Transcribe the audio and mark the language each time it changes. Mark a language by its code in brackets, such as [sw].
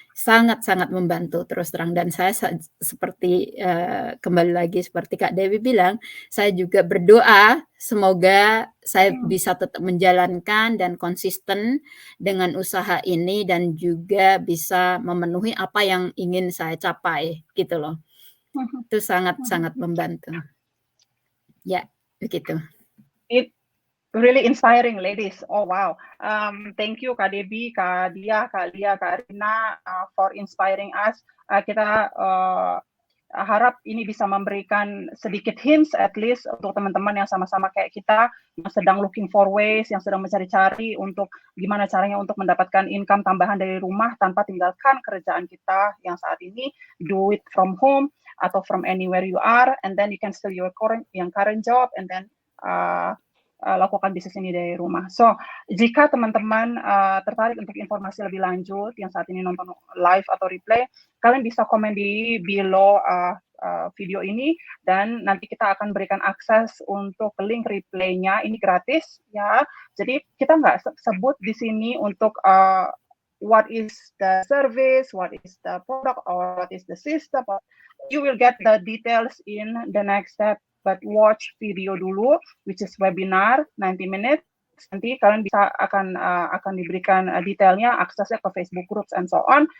[id] Sangat-sangat membantu terus terang. Dan saya seperti kembali lagi seperti Kak Dewi bilang, saya juga berdoa semoga saya bisa tetap menjalankan dan konsisten dengan usaha ini, dan juga bisa memenuhi apa yang ingin saya capai gitu loh. Itu sangat-sangat membantu. Ya, begitu. [en] It really inspiring, ladies. Oh wow. Thank you Kak Debbie, Kak Dia, Kak Lia, Kak Rina for inspiring us. [id] Kita harap ini bisa memberikan sedikit [en] hints at least [id] untuk teman-teman yang sama-sama kayak kita, yang sedang [en] looking for ways, [id] yang sedang mencari-cari untuk gimana caranya untuk mendapatkan income tambahan dari rumah tanpa tinggalkan kerjaan kita yang saat ini. [en] Do it from home atau from anywhere you are, and then you can still your current job, and then [id] lakukan bisnis ini dari rumah. So, jika teman-teman tertarik untuk informasi lebih lanjut yang saat ini nonton live atau replay, kalian bisa komen di below video ini, dan nanti kita akan berikan akses untuk link replaynya. Ini gratis ya. Jadi kita nggak sebut di sini untuk [en] what is the service, what is the product, or what is the system. You will get the details in the next step. But watch video dulu, which is webinar 90 minutes. [id] Nanti kalian bisa akan diberikan detailnya, aksesnya ke Facebook groups [en] and so on.